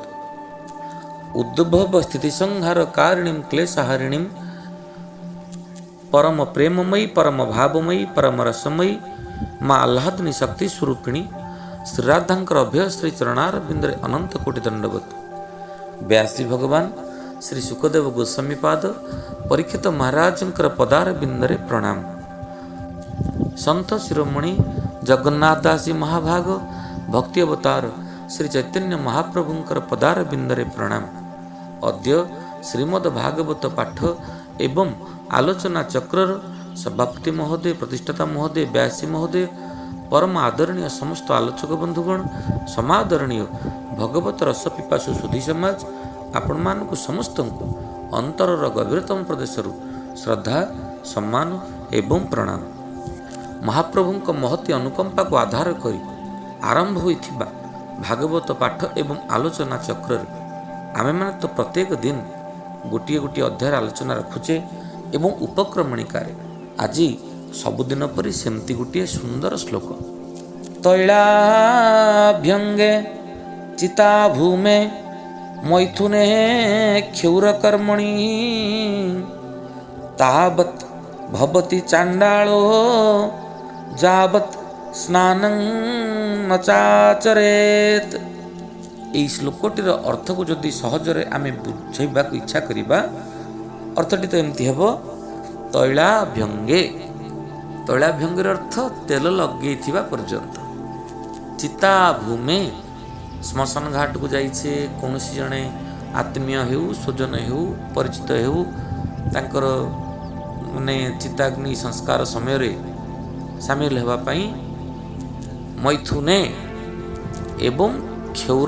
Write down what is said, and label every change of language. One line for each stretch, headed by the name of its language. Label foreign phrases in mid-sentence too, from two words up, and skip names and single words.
Odia: ଉଦ୍ଭବ ସ୍ଥିତି ସଂହାର କାରିଣୀଂ କ୍ଲେଶହାରିଣୀଂ ପରମ ପ୍ରେମମୟୀ ପରମ ଭାବମୟୀ ପରମ ରସମୟୀ ମାଁ ଆହ୍ଲାଦନୀ ଶକ୍ତି ସ୍ୱରୂପିଣୀ ଶ୍ରୀ ରାଧାଙ୍କର ଅଭୟ ଶ୍ରୀ ଚରଣାରବିନ୍ଦରେ ଅନନ୍ତ କୋଟି ଦଣ୍ଡବତ। ବ୍ୟାସଜୀ ଭଗବାନ ଶ୍ରୀ ସୁଖଦେବ ଗୋସ୍ୱାମୀ ପାଦ ପରୀକ୍ଷିତ ମହାରାଜଙ୍କର ପଦାରବିନ୍ଦରେ ପ୍ରଣାମ। ସନ୍ଥ ଶିରୋମଣି ଜଗନ୍ନାଥ ଦାସ ଜୀ ମହାଭାଗ ଭକ୍ତି ଅବତାର ଶ୍ରୀ ଚୈତନ୍ୟ ମହାପ୍ରଭୁଙ୍କର ପଦାରବିନ୍ଦରେ ପ୍ରଣାମ। ଅଦ୍ୟ ଶ୍ରୀମଦ୍ ଭାଗବତ ପାଠ ଏବଂ ଆଲୋଚନା ଚକ୍ରର ସଭାପତି ମହୋଦୟ ପ୍ରତିଷ୍ଠାତା ମହୋଦୟ ବ୍ୟାସୀ ମହୋଦୟ ପରମ ଆଦରଣୀୟ ସମସ୍ତ ଆଲୋଚକ ବନ୍ଧୁଗଣ ସମାଦରଣୀୟ ଭଗବତ ରସ ପିପାସୁ ସୁଧୀ ସମାଜ ଆପଣ ମାନଙ୍କୁ ସମସ୍ତ ଅନ୍ତରର ଗଭୀରତମ ପ୍ରଦେଶରୁ ଶ୍ରଦ୍ଧା ସମ୍ମାନ ଏବଂ ପ୍ରଣାମ। ମହାପ୍ରଭୁଙ୍କ ମହତୀ ଅନୁକମ୍ପା କୁ ଆଧାର କରି ଆରମ୍ଭ ହୋଇଥିବା ଭାଗବତ ପାଠ ଏବଂ ଆଲୋଚନା ଚକ୍ର ଆମେ ମାନେ ତ ପ୍ରତ୍ୟେକ ଦିନ ଗୋଟେ ଗୋଟେ ଅଧ୍ୟାୟ ଆଲୋଚନା ରଖୁଛେ ଏବଂ ଉପକ୍ରମଣିକାରେ ଆଜି ସବୁଦିନ ପରି ସେମିତି ଗୋଟେ ସୁନ୍ଦର ଶ୍ଳୋକ।
Sanskrit: तैलाभ्यंगे चिता भूमे मैथुने क्षौरकर्मणि तावत् भवति चांडालो जावत् स्नानं न चाचरेत।
Odia: ଏହି ଶ୍ଳୋକଟିର ଅର୍ଥକୁ ଯଦି ସହଜରେ ଆମେ ବୁଝାଇବାକୁ ଇଚ୍ଛା କରିବା ଅର୍ଥଟି ତ ଏମିତି ହେବ ତୈଳାଭ୍ୟଙ୍ଗେ। ତୈଳାଭ୍ୟଙ୍ଗର ଅର୍ଥ ତେଲ ଲଗେଇଥିବା ପର୍ଯ୍ୟନ୍ତ। ଚିତା ଭୂମେ ଶ୍ମଶାନ ଘାଟକୁ ଯାଇଛେ କୌଣସି ଜଣେ ଆତ୍ମୀୟ ହେଉ ସ୍ୱଜନ ହେଉ ପରିଚିତ ହେଉ ତାଙ୍କର ମାନେ ଚିତାଗ୍ନି ସଂସ୍କାର ସମୟରେ ସାମିଲ ହେବା ପାଇଁ ମୈଥୁନେ ଏବଂ କ୍ଷୌର